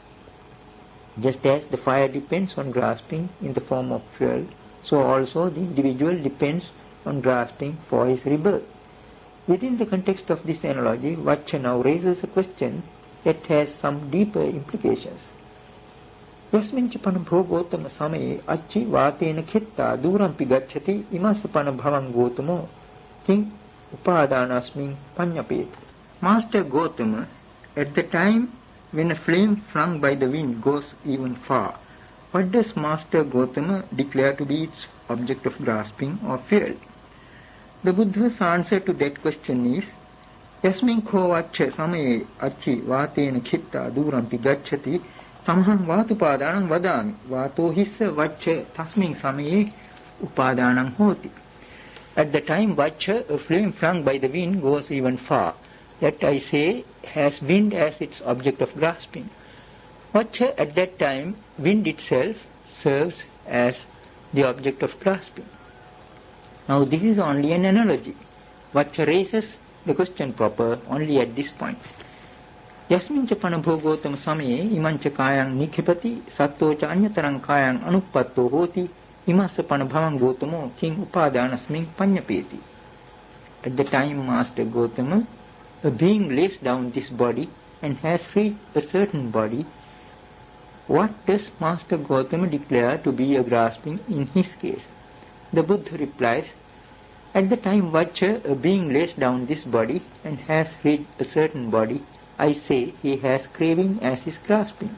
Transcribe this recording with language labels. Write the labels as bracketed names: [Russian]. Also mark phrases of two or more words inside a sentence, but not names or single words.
[English] Just as the fire depends on grasping in the form of fuel, so also the individual depends on grasping for his rebirth. Within the context of this analogy, Vaccha now raises a question that has some deeper implications. [Pali] Yasmincha panabhogotama samaye acchi vatena khitta durampi gacchati imasa panabhavang gotamo king upadanasmin panyapet. [English] Master Gotama, at the time when a flame flung by the wind goes even far, what does Master Gotama declare to be its object of grasping or fuel? The Buddha's answer to that question is, [Pali] Yasmin ko vaccha samaye acchi vatena khitta durampi gacchati samham vatupadanam vadami vato hissa vaccha tasmin samaye upadanam hoti. [English] At the time vaccha, a flame flung by the wind, goes even far. That I say has wind as its object of grasping. Vaccha at that time, wind itself serves as the object of grasping. Now this is only an analogy. Vaccha raises the question proper only at this point. [Pali] Yasmincha panabhogotam samaye imancha kayang nikhipati sattocha anyatarang kayang anuppatto hoti imasa panabhavang gotamo king upadanasmin panyapeti. [English] At the time Master Gotama, a being lays down this body and has freed a certain body, what does Master Gotama declare to be a grasping in his case? The Buddha replies, at the time Vaccha, a being lays down this body and has freed a certain body, I say he has craving as his grasping.